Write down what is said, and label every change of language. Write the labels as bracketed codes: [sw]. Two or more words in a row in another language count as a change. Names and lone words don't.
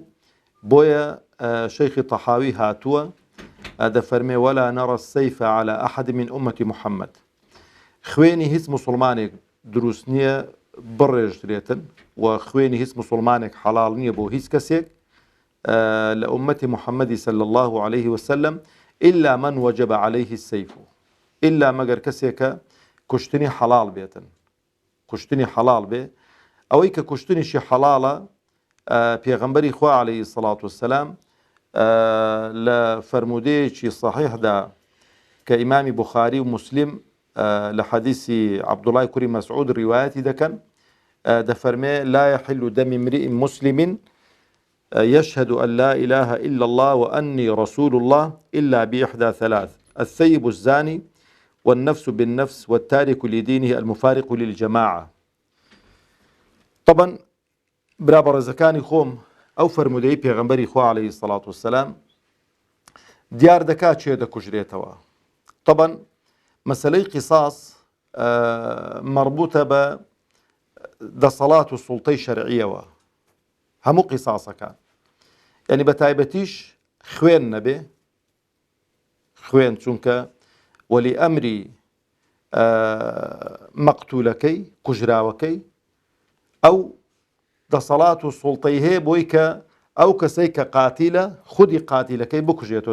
[ckb] بۆیە شەیخی تەحاوی هاتووە دەفەرمێ [ar] ولا نرى السيف على أحد من أمة محمد. [ckb] خوێنی هیچ موسڵمانێک دروست نییە بڕێژدرێتن و خوێنی هیچ موسڵمانێک حەڵاڵ نییە بۆ هیچ کەسێک لە ئومەتی محەممەدی [ar] صلی الله عليه وسلم إلا من وجب عليه السيف، [ckb] إلا مەگەر کەسێکە کوشتنی حەڵاڵ بێتن، کوشتنی حەڵاڵ بێ. ئەوەی کە کوشتنیشی حەڵاڵە پێغەمبەری خوا [ar] عەلەیهی سەڵات وسەلام [ckb] لە فەرمودەیەکی صەحیحدا کە ئیمامی بوخاری و موسلم لە حەدیثی عەبدوڵای کوڕی مەسعود ڕیوایەتی دەکەن، دەفەرمێ [ar] لا يحل دم امرئ مسلم يشهد أن لا إله إلا الله وأني رسول الله إلا بإحدى ثلاث: الثيب الزاني، والنفس بالنفس، والتارك لدينه المفارق للجماعة. [ckb] طبعا برا بەڕێزەکانی خۆم ئەو فەرمودەی پێغەمبەری خوا [ar] عەلەیهی سەڵات وسەلام [ckb] دیار دەکات چێ دەکوژرێتەوە. طبعا مەسەلەی قیساس مەربوطە بە دەسەڵات و سوڵتەی شەرعیەوە، هەموو قیساسەکان، یعنی بە تایبەتیش خوێن نەبێ، خوێن چونکە وەلی ئەمری مەقتولەکەی کوژراوەکەی ئەو دەسەڵات و سوڵتەی هەیە بۆی کە ئەو کەسەی کە قاتیلە خودی قاتیلەکەی بکوژێتەوە.